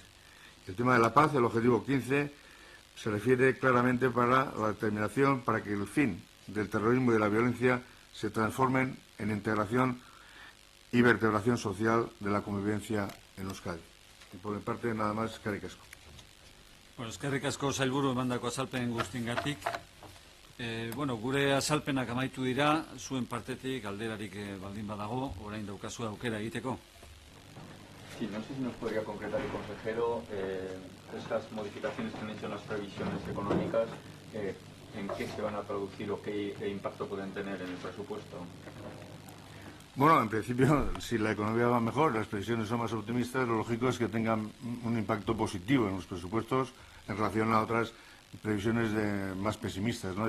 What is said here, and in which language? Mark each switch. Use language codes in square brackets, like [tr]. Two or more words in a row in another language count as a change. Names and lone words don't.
[es] El tema de la paz, el objetivo 15, se refiere claramente para la determinación para que el fin del terrorismo y de la violencia se transformen en integración y vertebración social de la convivencia en Euskadi. Y por mi parte, nada más, [eu] eskerrik asko. Bueno, eskerrik asko sailburu emandako azalpen guztiengatik. Gure azalpenak amaitu dira, zuen partetik alderarik baldin badago, orain daukazu aukera egiteko. [es] Sí, no sé si nos podría concretar el consejero estas modificaciones que han hecho en las previsiones económicas, en qué se van a traducir o qué impacto pueden tener en el presupuesto. Bueno, en principio, si la economía va mejor, las previsiones son más optimistas, lo lógico es que tengan un impacto positivo en los presupuestos en relación a otras previsiones más pesimistas, ¿no?